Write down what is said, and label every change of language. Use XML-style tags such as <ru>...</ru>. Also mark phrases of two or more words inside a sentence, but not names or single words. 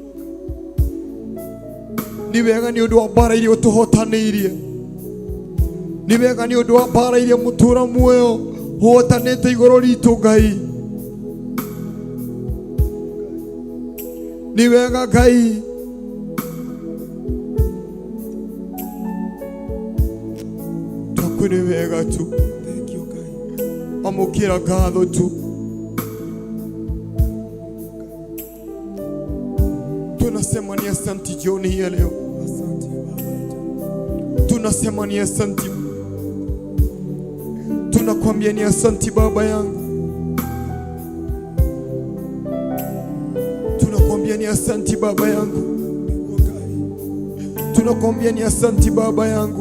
<ki>Ni wega ni undu wa bara iria utuhotanirie, ni wega ni undu wa bara iria mutura muoyo uhotanite iguru ritu Ngai. Ni wega Ngai, twakwire wega tu, amukira ngatho tu.</ki> <sw>Tunasema ni asante jioni hii leo, tunasema ni asante, tunakwambia ni asante Baba yangu, tunakwambia ni asante Baba yangu, tunakwambia ni asante Baba yangu.</sw>